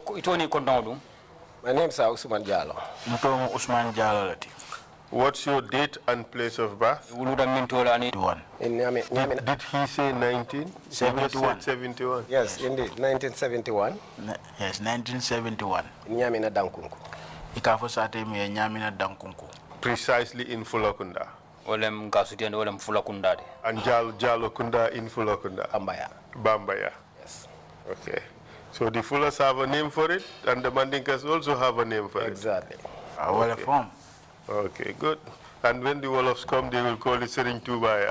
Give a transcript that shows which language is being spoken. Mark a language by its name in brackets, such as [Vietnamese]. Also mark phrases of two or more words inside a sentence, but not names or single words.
[English] My name is Usman Jallo. What's your date and place of birth? In Did he say 19? 71. 71. Yes, indeed, 1971. Yes, 1971. Nyamina Dankunku. [Fula] Ikafo sate mi Nyamina Dankunku. [English] Precisely in Fulakunda. Olem Kasuti and Olem Fulakunda. And Jalo Kunda in Fulakunda. Bambaya. Yes. Okay. So the Fullers have a name for it, and the Mandinkas also have a name for exactly. it. Exactly. Okay, good. And when the Wolofs come, they will call it Sering Tubaya.